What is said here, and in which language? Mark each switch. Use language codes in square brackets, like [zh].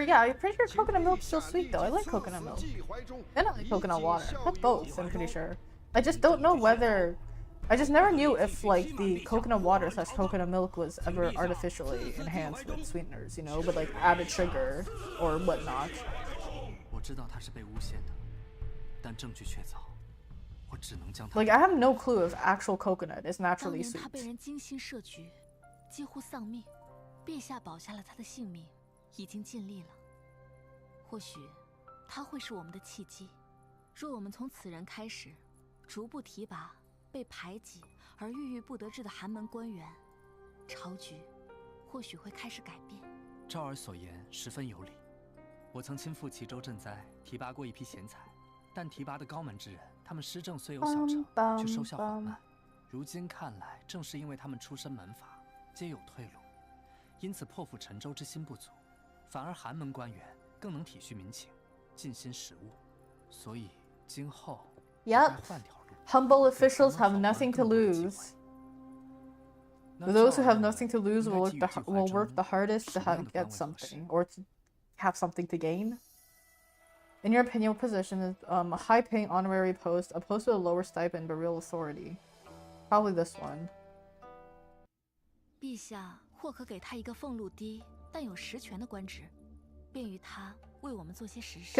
[en] Yeah, I'm pretty sure coconut milk's still sweet though. I like coconut milk. And I like coconut water. Not both, I'm pretty sure. I just don't know whether... I just never knew if, like, the coconut water / coconut milk was ever artificially enhanced with sweeteners, you know, with, like, added sugar or whatnot. [zh] 我知道他是被诬陷的，但证据确凿，我只能将他。 [en] Like, I have no clue if actual coconut is [zh] 当 [en] naturally [zh] 年他被 [en] sweet. [zh] 人精心设局，几乎丧命，陛下保下了他的性命，已经尽力了。或许，他会是我们的契机。若我们从此人开始，逐步提拔被排挤而郁郁不得志的寒门官员，朝局或许会开始改变。赵儿所言十分有理。我曾亲赴齐州赈灾，提拔过一批贤才，但提拔的高门之人，他们施政虽有小成，却收效缓慢。如今看来，正是因为他们出身门阀，皆有退路，因此破釜沉舟之心不足，反而寒门官员更能体恤民情，尽心实务。所以今后该换条路。 [en] Humble officials have nothing to lose. Those who have nothing to lose will work the hardest to get something, or to have something to gain. In your opinion, what position is a high-paying honorary post, a post with a lower stipend but real authority? Probably this one. [zh] 陛下或可给他一个俸禄低但有实权的官职，便于他为我们做些实事。